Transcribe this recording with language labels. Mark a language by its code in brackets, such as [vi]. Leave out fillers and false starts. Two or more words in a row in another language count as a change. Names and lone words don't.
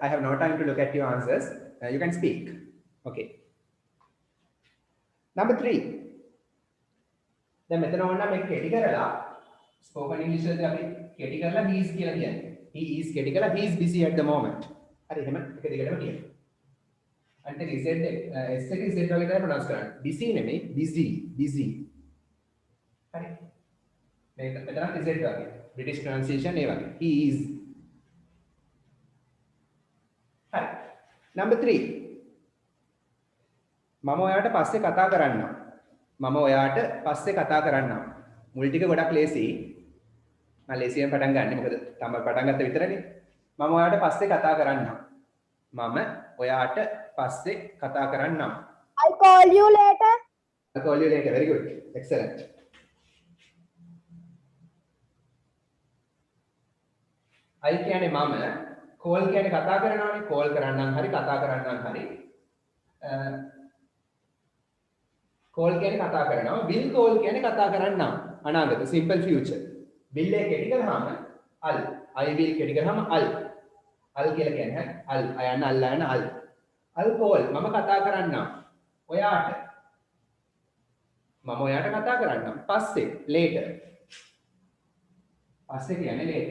[en] have no time to look at your answers you can speak okay [si] number 3 දැන් මෙතන ඕන නම් මේක කෙටි කරලා [en] spoken english [si] වලදී අපි කෙටි කරලා [en] he is [si] කියලා කියන්නේ [en] he is [si] කෙටි කරලා [en] he is busy at the moment [si] හරි එහෙම එක දිගටම කියන්න අන්ට z s එක z වගේ තමයි ප්‍රොනවුන්ස් කරන්නේ busy නෙමෙයි busy හරි. මේක මෙතන is වගේ. [en] British pronunciation [si] ඒ වගේ. [en] He is. [si] හරි. number 3. මම ඔයාට පස්සේ කතා කරන්නම්. මම ඔයාට පස්සේ කතා කරන්නම්. මුල් ටික ගොඩක් ලේසි. මම ලේසියෙන් පටන් ගන්නෙ මොකද තමයි පටන් ගත්ත විතරනේ. මම ඔයාට පස්සේ කතා කරන්නම්. මම ඔයාට පස්සේ කතා කරන්නම්. [en] I'll call you later. I'll call you later. Very good. Excellent. I [si] කියන්නේ මම, call කියන්නේ කතා කරනවානේ. call කරන්නම් හරි කතා කරන්නම් හරි. call කියන්නේ කතා කරනවා. [en] will call [si] කියන්නේ කතා කරන්නම්. අනාගත [en] simple future. [si] will එක කෙටි කරාම al. [en] I will [si] කෙටි කරාම al. al කියලා කියන්නේ al. අයන්න අල්ලන al. [en] al call [si] මම කතා කරන්නම්. ඔයාට මම ඔයාට කතා කරන්නම්. පස්සේ later. පස්සේ කියන්නේ later.